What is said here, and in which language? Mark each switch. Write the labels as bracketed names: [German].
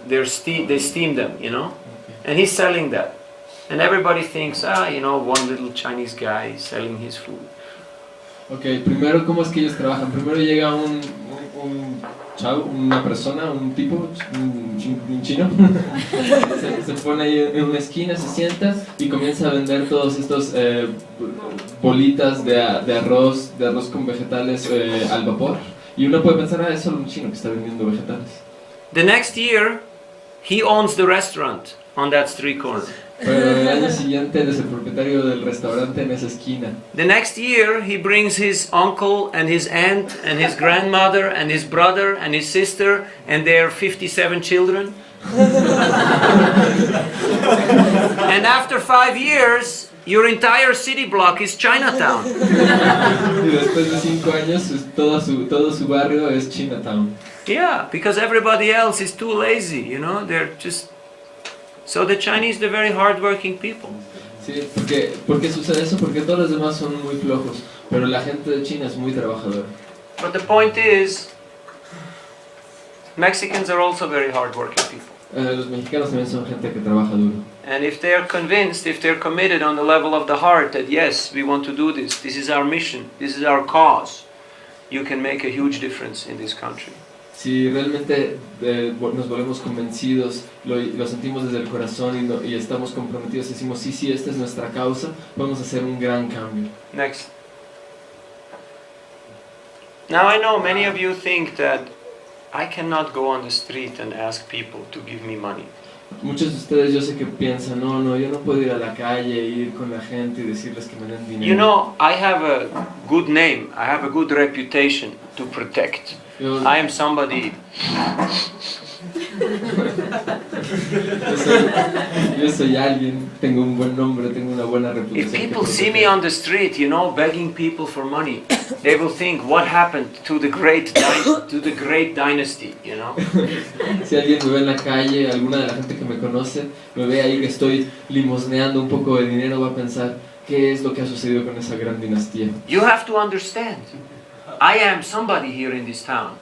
[English] They steam them, you know? And he's selling that. And everybody thinks, one little Chinese guy selling his food. [Spanish] Ok, primero, ¿cómo es que ellos trabajan? Primero llega un chavo, una persona, un tipo, un chino, se pone ahí en una esquina, se sienta y comienza a vender todos estos bolitas de arroz con vegetales al vapor. Y uno puede pensar, es solo un chino que está vendiendo vegetales. [English] The next year, he owns the restaurant on that street corner. [Spanish] Pero el año siguiente él es el propietario del restaurante en esa esquina. [English] The next year he brings his uncle and his aunt and his grandmother and his brother and his sister and their 57 children. And after 5 years, your entire city block is Chinatown. [Spanish] Y después de 5 años, todo su barrio es Chinatown. [English] Yeah, because everybody else is too lazy, you know, they're just... So the Chinese, they're very hard-working people. [Spanish] Sí, ¿por qué sucede eso? Porque todos los demás son muy flojos, pero la gente de China es muy trabajadora. [English] But the point is, Mexicans are also very hard-working people. [Spanish] Los mexicanos también son gente que trabaja duro. [English] And if they are convinced, if they're committed on the level of the heart that yes, we want to do this, this is our mission, this is our cause, you can make a huge difference in this country. [Spanish] Si realmente nos volvemos convencidos, lo sentimos desde el corazón y estamos comprometidos, decimos sí, esta es nuestra causa, podemos hacer un gran cambio. [English] Next. Now I know many of you think that I cannot go on the street and ask people to give me money. [Spanish] Muchos de ustedes yo sé que piensan, no, yo no puedo ir a la calle, ir con la gente y decirles que me den dinero. [English] You know, I have a good name, I have a good reputation to protect. I am somebody [Spanish] Yo soy alguien, tengo un buen nombre, tengo una buena [English] If [Spanish] reputación. [English] people see me on the street, begging people for money, they will think, what happened to the great dynasty, [Spanish] Si alguien me ve en la calle, alguna de la gente que me conoce, me ve ahí que estoy limosneando un poco de dinero, va a pensar, ¿qué es lo que ha sucedido con esa gran dinastía? [English] You have to understand. I am somebody here in this town.